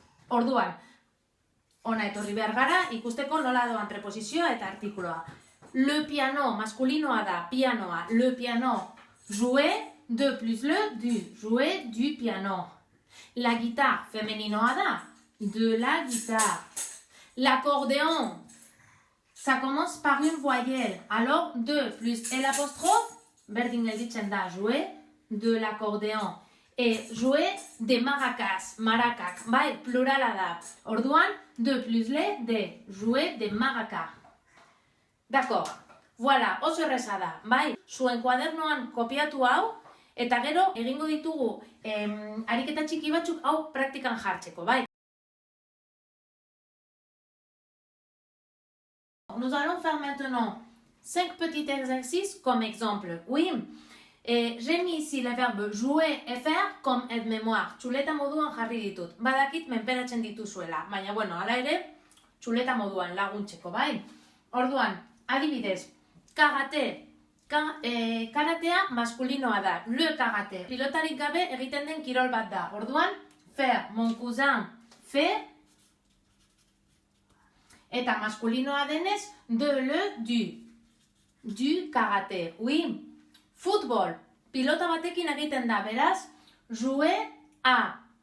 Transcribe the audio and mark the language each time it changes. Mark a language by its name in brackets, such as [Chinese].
[Basque] Orduan, ona etorri behar gara, ikusteko nola doan preposizioa eta artikuloa. [French] Le piano, [Basque] maskulinoa da, pianoa. [French] Le piano, jouer, de plus le, du. Jouer du piano. La guitare, [Basque] femeninoa da, [French] de la guitare. L'accordéon, ça commence par une voyelle. Alors, de plus l'apostrophe, [Basque] berdin gelditzen da, [French] jouer, de l'accordéon. Jouer des maracas, [Basque] marakak, bai, plurala da. Orduan, [French] de plus le, de, jouer des maracas. D'accord, voilà, [Basque] oso erreza da, bai, zuen kuadernoan kopiatu hau, eta gero egingo ditugu ariketa txiki batzuk hau praktikan jartzeko, bai. [French] Nous allons faire maintenant 5 petits exercices comme exemple. Oui, j'ai mis ici le verbe jouer et faire comme aide-mémoire. [Basque] Txuleta moduan jarri ditut. Badakit menperatzen dituzuela, baina bueno, hala ere, txuleta moduan laguntzeko, bai? Orduan, adibidez, karate. Karatea maskulinoa da, [French] le karate. [Basque] Pilotarik gabe egiten den kirol bat da. Orduan, [French] faire, mon cousin, fait. [Basque] Eta maskulinoa denez, [French] de le, du. Du karate, oui. [Basque] Football, pilota batekin egiten da, beraz, [French] jouer a.